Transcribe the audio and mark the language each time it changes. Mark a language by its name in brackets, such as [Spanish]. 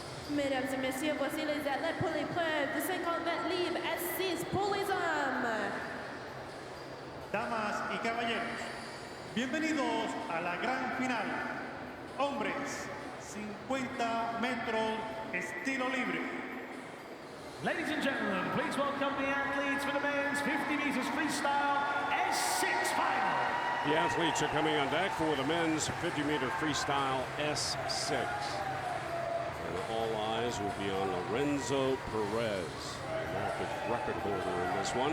[French] Mesdames et messieurs, voici les athlètes pour l'épreuve de 50 mètres libre S6 pour les hommes. [Spanish] Damas y caballeros, bienvenidos a la gran final. Hombres, 50 metros, estilo libre. [English] Ladies and gentlemen, please welcome the athletes for the men's 50 meters freestyle S6 final. The athletes are coming on deck for the men's 50-meter freestyle S6. And all eyes will be on Lorenzo Perez, America's record holder in this one.